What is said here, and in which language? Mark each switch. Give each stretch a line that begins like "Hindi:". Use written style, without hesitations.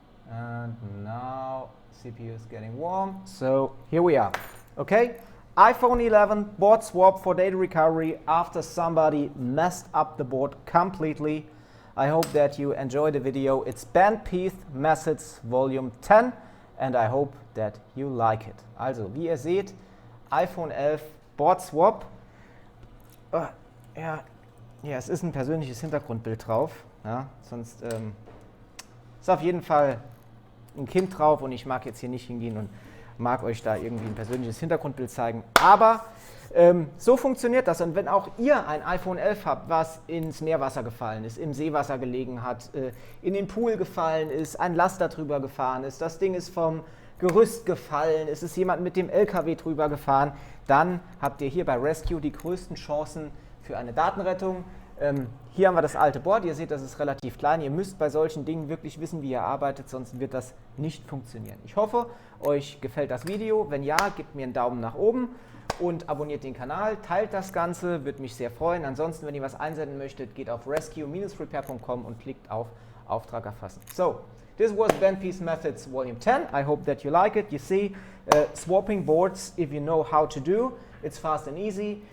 English: And now CPU is getting warm. So here we are. Okay, iPhone 11 board swap for data recovery after somebody messed up the board completely. I hope that you enjoyed the video. It's Bandpiece Methods Volume 10 and I hope that you like it.
German: Also, wie ihr seht, iPhone 11 Board Swap. Ja, es ist ein persönliches Hintergrundbild drauf. Ja, sonst ist auf jeden Fall ein Kind drauf und ich mag jetzt hier nicht hingehen und mag euch da irgendwie ein persönliches Hintergrundbild zeigen. Aber so funktioniert das. Und wenn auch ihr ein iPhone 11 habt, was ins Meerwasser gefallen ist, im Seewasser gelegen hat, in den Pool gefallen ist, ein Laster drüber gefahren ist, das Ding ist vom Gerüst gefallen, es ist jemand mit dem LKW drüber gefahren, dann habt ihr hier bei RESQ die größten Chancen für eine Datenrettung. Hier haben wir das alte Board, ihr seht, das ist relativ klein. Ihr müsst bei solchen Dingen wirklich wissen, wie ihr arbeitet, sonst wird das nicht funktionieren. Ich hoffe, euch gefällt das Video. Wenn ja, gebt mir einen Daumen nach oben und abonniert den Kanal, teilt das Ganze, würde mich sehr freuen. Ansonsten, wenn ihr was einsenden möchtet, geht auf resq-repair.com und klickt auf Auftrag erfassen.
English: So, this was Bandpiece Methods Volume 10. I hope that you like it. You see, swapping boards, if you know how to do, it's fast and easy.